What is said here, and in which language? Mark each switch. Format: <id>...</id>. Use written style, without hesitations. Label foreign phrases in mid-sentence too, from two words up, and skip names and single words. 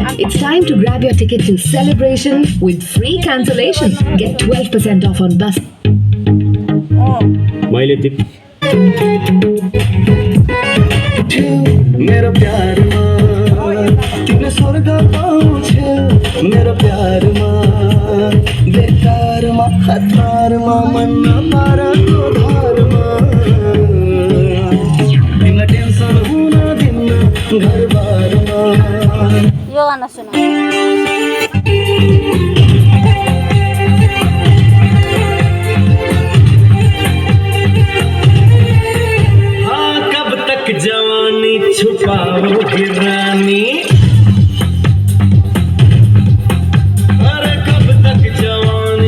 <en>It's time to grab your ticket to Celebration with free cancellation. Get 12% off on bus.</en> <ne>मेरो प्यारमा तिमीले स्वर्ग पाउँछौ मेरो प्यारमा बेकारमा हतारमा मन नपारको घरमा तिमीलाई टेन्सन हुन दिन्न घरबारमा यो गाना सुन</ne> <hi>जवानी छुपाओगी रानी अरे कब तक जवानी</hi>